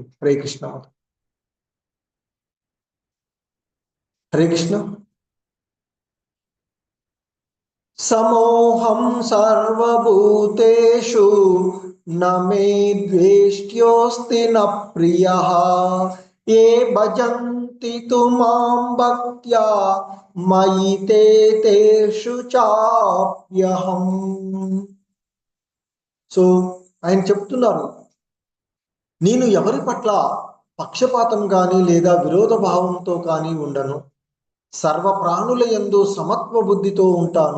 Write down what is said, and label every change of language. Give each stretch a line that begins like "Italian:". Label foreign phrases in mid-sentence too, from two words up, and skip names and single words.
Telugu: హరే కృష్ణ. హరే కృష్ణ.
Sanskrit: సమోహం సర్వభూతేషు నమే ద్వేష్ట్యోస్తి న ప్రియః ఏ భజంతి తు మాం భక్త్యా మయి తే తేషు చాప్యహం.
Telugu: సో ఆయన చెప్తున్నారు, నేను ఎవరి పట్ల పక్షపాతం కానీ లేదా విరోధ భావంతో కానీ ఉండను. సర్వ ప్రాణుల యందు సమత్వ బుద్ధితో ఉంటాను.